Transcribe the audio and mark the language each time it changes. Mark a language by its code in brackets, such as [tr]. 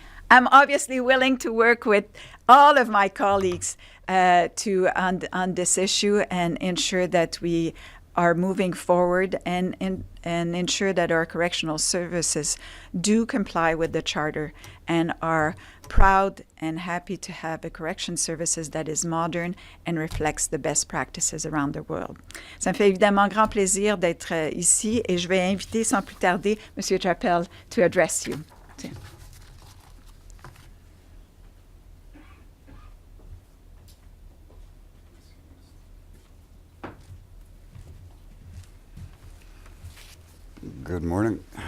[en] I'm obviously willing to work with all of my colleagues on this issue and ensure that we are moving forward and ensure that our correctional services do comply with the Charter and are proud and happy to have a correction services that is modern and reflects the best practices around the world. [fr] Ça me fait évidemment grand plaisir d'être ici et je vais inviter sans plus tarder M. [en] Chappell to address you. Good morning.